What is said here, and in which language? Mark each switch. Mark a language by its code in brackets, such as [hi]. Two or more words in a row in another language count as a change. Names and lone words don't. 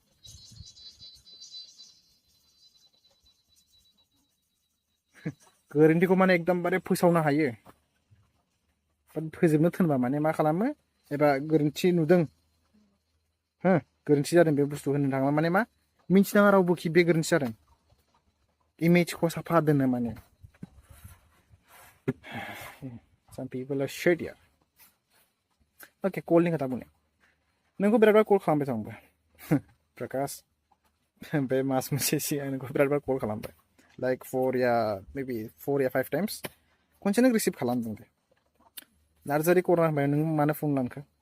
[brx] गोरोन्थिखौ माने एकदमबारे फोसावनो हायो फोजोबनो थिनबा माने मा खालामो एबा गोरोन्थि नुदों गोरोन्थि जादों बे बुस्थु होननो थाङोब्ला माने मा मिन्थिनाङा रावबो कि बे गोरोन्थि जादों इमेजखौ साफा दोनो माने [en] some people are shit yeah okay [brx] कलनि खोथा बुंनो नोंखौ बिराद कल खालामबाय थांबाय प्रकाश बे मास मोनसे सिगां नोंखौ बिराद कल खालामबाय [en] like 4 या 5 times [brx] खनसे नों रिसिभ खालामदों दे नार्जारि करना होनबाय नों मानो फन लांखो